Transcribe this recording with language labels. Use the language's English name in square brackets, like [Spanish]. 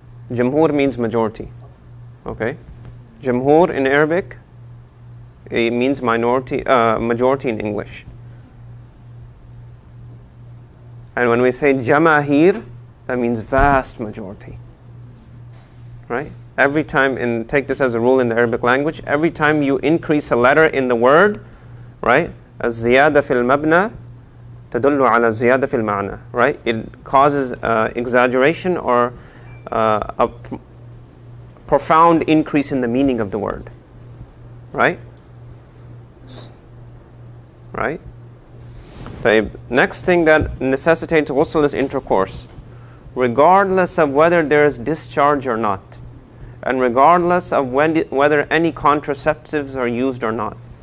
[English] Jamhur means majority. Okay. Jamhur in Arabic, it means majority in English. And when we say jamahir, that means vast majority. Right? Every time, take this as a rule in the Arabic language, every time you increase a letter in the word, right? [Arabic] الزيادة في المبنى تدل على الزيادة في المعنى, right? [English] It causes exaggeration or a profound increase in the meaning of the word, right? Right? The next thing that necessitates ghusl is intercourse, regardless of whether there is discharge or not, and regardless of whether any contraceptives are used or not.